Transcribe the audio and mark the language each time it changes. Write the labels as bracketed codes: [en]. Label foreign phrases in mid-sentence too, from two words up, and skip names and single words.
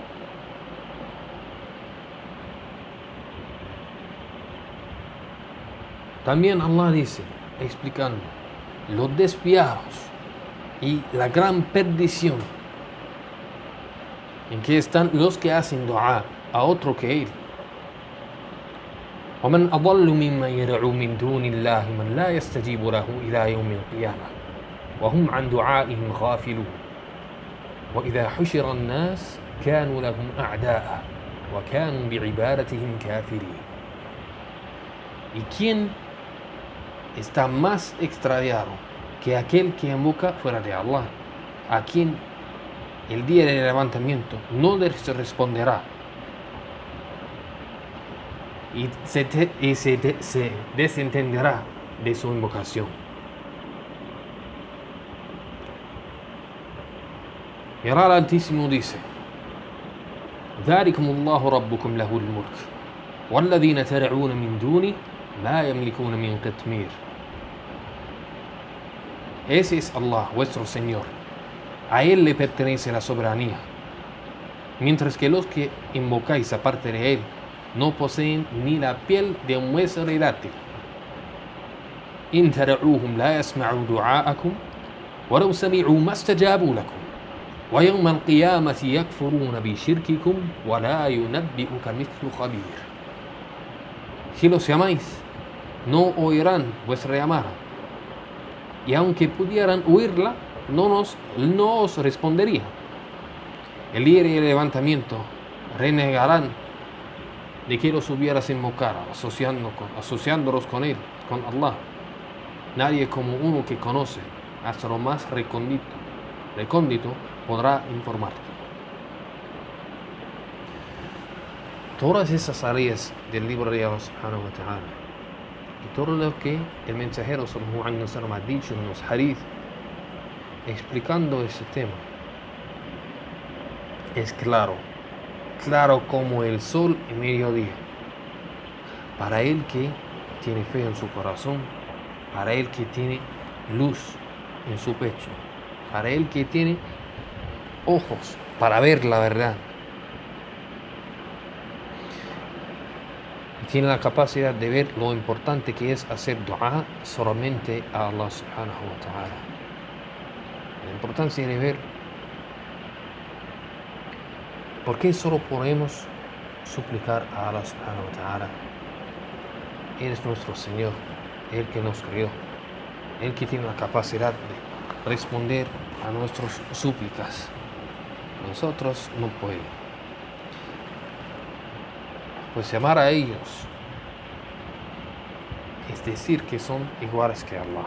[es] También Allah dice, explicando los desviados y la gran perdición en que están los que hacen dua a otro que Él. [ar] ومن أضل ممن يدعو من دون الله من لا يستجيب له إلى يوم القيامة وهم عن دعائهم غافلون وإذا حشر الناس كانوا لهم أعداء وكانوا بعبادتهم كافرين. [es] ¿Y quién está más extraviado que aquel que invoca fuera de Allah, a quien el día del levantamiento no les responderá y se desentenderá de su invocación? Y ahora el Altísimo dice, [ar] ذلكم الله ربكم له الملك والذين تدعون من دونه لا يملكون من قطمير. [es] Ese es Allah, vuestro Señor. A Él le pertenece la soberanía. Mientras que los que invocáis aparte de Él no poseen ni la piel de un hueso relátil. [ar] إن تدعوهم لا يسمعوا دعاءكم ولو سمعوا ما استجابوا لكم ويوم القيامة يكفرون بشرككم ولا ينبئك مثل خبير. [es] Si los llamáis, no oirán vuestra llamada, y aunque pudieran oírla, no os respondería. El día del levantamiento renegarán de que los hubieras invocado, asociándolos con Él, con Allah. Nadie como uno que conoce hasta lo más recóndito podrá informarte. Todas esas áreas del libro de Allah [ar] سبحانه وتعالى [es] y todo lo que el mensajero [ar] صلى الله عليه وسلم [es] ha dicho en los hadith explicando ese tema es claro como el sol en mediodía para el que tiene fe en su corazón, para el que tiene luz en su pecho, para el que tiene ojos para ver la verdad y tiene la capacidad de ver lo importante que es hacer dua solamente a Allah [ar] سبحانه وتعالى. [es] La importancia de ver por qué solo podemos suplicar a Allah [ar] سبحانه وتعالى. [es] Él es nuestro Señor, Él que nos creó, Él que tiene la capacidad de responder a nuestras súplicas. Nosotros no podemos. Pues llamar a ellos es decir que son iguales que Allah.